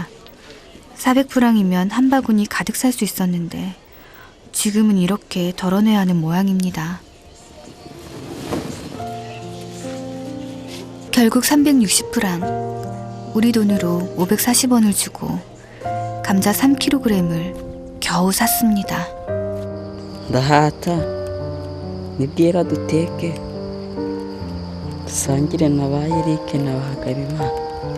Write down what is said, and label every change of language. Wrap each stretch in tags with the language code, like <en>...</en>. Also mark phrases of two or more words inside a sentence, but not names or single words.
<ko>400프랑이면 한 바구니 가득 살 수 있었는데 지금은 이렇게 덜어내야 하는 모양입니다. 결국 360프랑, 우리 돈으로 540원을 주고 감자 3kg을 겨우 샀습니다.</ko> <rw>Ndahata nibwira duteke dusangire na ba Eric na ba Habimana.</rw>